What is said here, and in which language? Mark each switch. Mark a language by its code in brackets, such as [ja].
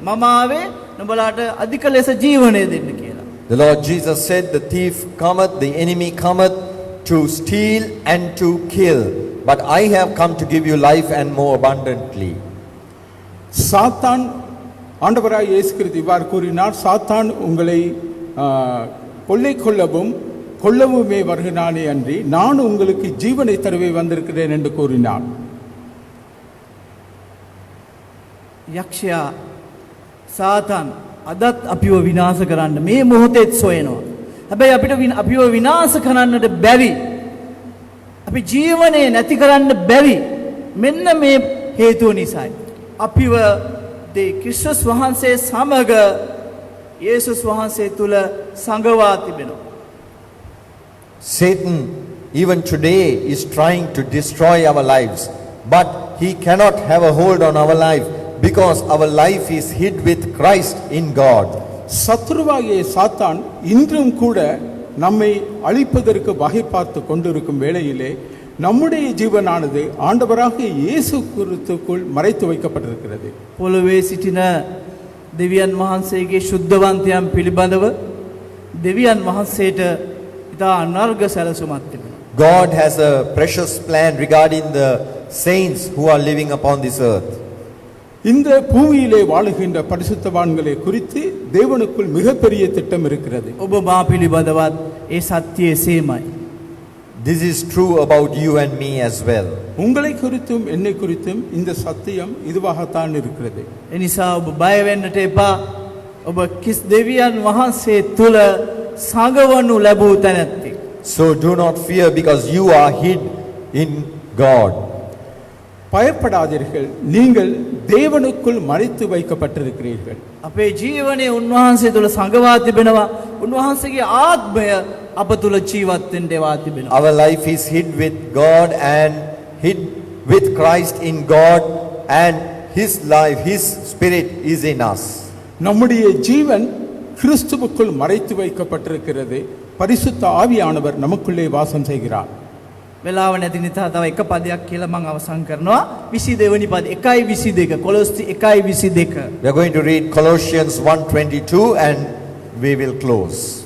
[si] මම ආවේ නුඹලාට අධික ලෙස ජීවනය දෙන්න කියලා. [en] The Lord Jesus said, the thief cometh, the enemy cometh to steal and to kill, but I have come to give you life and more abundantly. [ta] சாத்தான், ஆண்டவராய் இயேசு கிறிஸ்து இவ்வாறு கூறினார், சாத்தான் உங்களை கொள்ளை கொள்ளவுமே வருகிறானே அன்றி நான் உங்களுக்கு ஜீவனை தருவே வந்திருக்கிறேன் என்று கூறினார். [si] යක්ෂයා සාතන් අදත් අපිව විනාශ කරන්න මේ මොහොතේත් සොයනවා. හැබැයි අපිට අපිව විනාශ කරන්නට බැරි, අපි ජීවනයේ නැති කරන්න බැරි මෙන්න මේ හේතුව නිසායි. අපිව ක්‍රිස්තුස් වහන්සේ සමග යේසුස් වහන්සේ තුල සංගවා තිබෙනවා. [en] Satan even today is trying to destroy our lives, but he cannot have a hold on our life because our life is hid with Christ in God. [ta] சத்ருவாகிய சாத்தான் இன்றும் கூட நம்மை அழிப்பதற்கு வகை பார்த்து கொண்டிருக்கும் வேளையிலே நம்முடைய ஜீவனானது ஆண்டவராகிய இயேசு கிறிஸ்துவுக்குள் மறைத்து வைக்கப்பட்டிருக்கிறது. [si] පොළොවේ සිටින දෙවියන් වහන්සේගේ ශුද්ධවන්තයන් පිළිබඳව දෙවියන් වහන්සේට ඉතා අනර්ග සැලසුමක් තිබෙනවා. [en] God has a precious plan regarding the saints who are living upon this earth. [ta] இந்த பூமியிலே வாழுகின்ற பரிசுத்தவான்களை குறித்து தேவனுக்குள் மிகப்பெரிய திட்டம் இருக்கிறது. [si] ඔබ මා පිළිබඳවත් ඒ සත්‍යය එසේමයි. [en] This is true about you and me as well. [ta] உங்களை குறித்தும் என்னை குறித்தும் இந்த சத்தியம் இதுவாகத்தான் இருக்கிறது. [si] එනිසා ඔබ බය වෙන්නට එපා. ඔබ කිස් දෙවියන් වහන්සේ තුල සඟවනු ලැබූ තැනැත්තෙක්. [en] So do not fear because you are hid in God. [ta] பயப்படாதீர்கள், நீங்கள் தேவனுக்குள் மறைத்து வைக்கப்பட்டிருக்கிறீர்கள். [si] අපේ ජීවනයේ උන්වහන්සේ තුල සඟවා තිබෙනවා. උන්වහන්සේගේ ආත්මය අප තුල ජීවත් වෙන්න ඒවා තිබෙනවා. [en] Our life is hid with God and hid with Christ in God, and His life, His Spirit is in us. [ta] நம்முடைய ஜீவன் கிறிஸ்துவுக்குள் மறைத்து வைக்கப்பட்டிருக்கிறது. பரிசுத்த ஆவியானவர் நமக்குள்ளே வாசம் செய்கிறார். [si] වෙලාව නැති නිසා තව එක පදයක් කියලා මම අවසන් කරනවා. 22 වෙනි පද 1:22 කොලොස්සි 1:22. [en] We are going to read Colossians 1:22 and we will close.